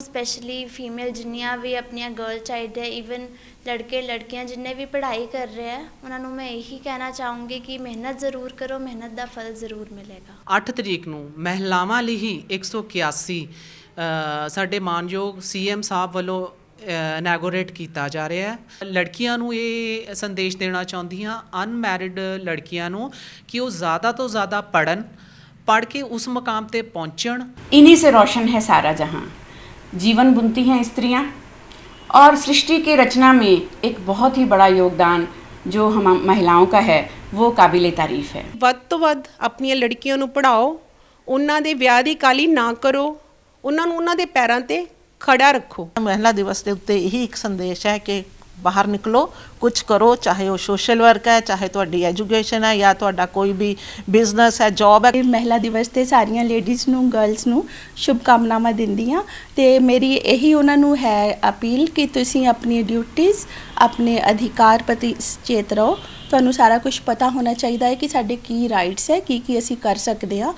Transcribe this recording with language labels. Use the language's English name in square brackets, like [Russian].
[Hindi] Specially female जिन्नियां भी अपनियां गर्ल चाइल्ड है, ईवन लड़के लड़कियां जिन्ने भी पढ़ाई कर रहे हैं, उन्होंने मैं यही कहना चाहूँगी कि मेहनत ज़रूर करो, मेहनत का फल ज़रूर मिलेगा। [Punjabi] 8 ਤਰੀਕ ਨੂੰ ਮਹਿਲਾਵਾਂ ਲਈ ਹੀ 181 ਸਾਡੇ ਮਾਨਯੋਗ ਸੀਐਮ ਸਾਹਿਬ ਵੱਲੋਂ ਇਨੈਗੋਰੇਟ ਕੀਤਾ ਜਾ ਰਿਹਾ ਹੈ। ਲੜਕੀਆਂ ਨੂੰ ਇਹ ਸੰਦੇਸ਼ ਦੇਣਾ ਚਾਹੁੰਦੀ ਹਾਂ, ਅਨਮੈਰਿਡ ਲੜਕੀਆਂ ਨੂੰ, ਕਿ ਉਹ ਜ਼ਿਆਦਾ ਤੋਂ ਜ਼ਿਆਦਾ ਪੜ੍ਹਨ, [Hindi] पढ़ के उस मकाम पे पहुँचण। इन्हीं से रोशन है सारा जहां, जीवन बुनती हैं स्त्रियां, और सृष्टि की रचना में एक बहुत ही बड़ा योगदान जो हम महिलाओं का है वो काबिले तारीफ़ है। [Punjabi] ਵੱਧ ਤੋਂ ਵੱਧ ਆਪਣੀਆਂ ਲੜਕੀਆਂ ਨੂੰ ਪੜ੍ਹਾਓ, ਉਹਨਾਂ ਦੇ ਵਿਆਹ ਦੀ ਕਾਹਲੀ ਨਾ ਕਰੋ, ਉਹਨਾਂ ਨੂੰ ਉਹਨਾਂ ਦੇ ਪੈਰਾਂ ਤੇ ਖੜਾ ਰੱਖੋ। [Hindi] महिला दिवस के उत्ते यही एक संदेश है कि बाहर निकलो, कुछ करो, चाहे वो सोशल वर्क है, चाहे तुहाडी एजुकेशन है या तुहाडा कोई भी बिजनेस है, जॉब है। महिला दिवस [Punjabi] ਤੇ ਸਾਰੀਆਂ ਲੇਡੀਜ਼ ਨੂੰ, ਗਰਲਸ ਨੂੰ ਸ਼ੁਭਕਾਮਨਾਵਾਂ ਦਿੰਦੀ ਹਾਂ ਤੇ ਮੇਰੀ ਇਹੀ ਉਹਨਾਂ ਨੂੰ ਹੈ ਅਪੀਲ ਕਿ ਤੁਸੀਂ ਆਪਣੀ ਡਿਊਟੀਜ਼, ਆਪਣੇ ਅਧਿਕਾਰ ਪ੍ਰਤੀ ਸੁਚੇਤ ਰਹੋ। ਤੁਹਾਨੂੰ ਸਾਰਾ ਕੁਝ ਪਤਾ ਹੋਣਾ ਚਾਹੀਦਾ ਹੈ ਕਿ ਸਾਡੇ ਕੀ ਰਾਈਟਸ ਹੈ, ਕੀ ਅਸੀਂ ਕਰ ਸਕਦੇ ਹਾਂ।